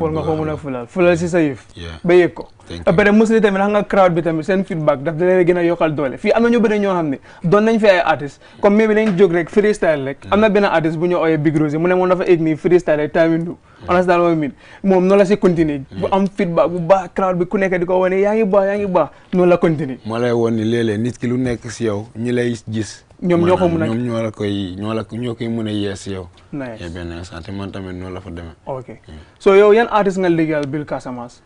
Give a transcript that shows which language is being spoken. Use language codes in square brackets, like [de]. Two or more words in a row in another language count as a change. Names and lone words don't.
[wo] war nga ko mën a fulal si sa yëf. ba yëg ko. après mos ni tamit xam nga crowd bi tamit seen feedback daf da leen gën a yokkal doole fii am na ñu bëri ñoo xam ne doon nañ fi ay artistes comme mais bi nañ jóg rek freestyle rek am na benn artiste bu ñu ooyee Big Rose mu ne moom dafa egg nii freestyle rek tamindu [en] understand what I mean [wo] moom noonu la si continuer bu am feedback bu baax crowd bi ku nekk di ko wane yaa ngi baax noonu la continuer moo lay woon ni léeg-léeg nit ki lu nekk si yow ñi lay gis ñoom ñoo ko mën a ñoom ñoo koy mën a yees yow. nice benn instant te man tamit noonu la fa demee. ok so yow yan artiste nga liggéeyal Bill Casamance.